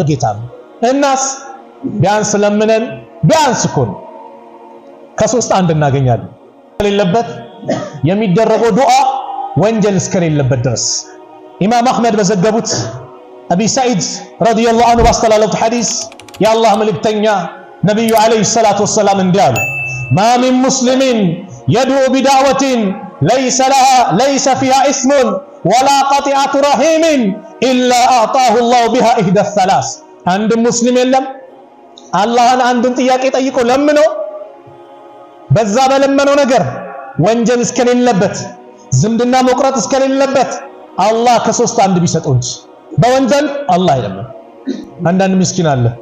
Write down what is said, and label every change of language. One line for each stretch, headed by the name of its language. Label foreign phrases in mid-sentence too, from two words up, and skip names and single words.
Amharic: ጌታ ነው። እናስ ቢያንስ ለምነን ቢያንስ እኮ ነው ከሶስት አንድ እናገኛለን። የሌለበት የሚደረገው ዱዓ ወንጀል እስከሌለበት ድረስ ኢማም አህመድ በዘገቡት አቢ ሰዒድ
Arabic: رضي الله عنه
Amharic: ባስተላለፉት ሐዲስ የአላህ መልእክተኛ ነብዩ
Arabic: عليه الصلاة والسلام
Amharic: እንዲህ አሉ፣
Arabic: ما من مسلم يدعو بدعوة ليس فيها إثم ولا قطيعة رحم إلا أعطاه الله بها إحدى ثلاث።
Amharic: አንድ ሙስሊም የለም አላህን አንድን ጥያቄ ጠይቆ ለምኖ በዛ በለመነው ነገር ወንጀል እስከሌለበት ዝምድና መቁረጥ እስከሌለበት አላህ ከሶስት አንድ ቢሰጠው እንጂ በወንጀል አላህ አይለምን። አንዳንድ ምስኪን አለ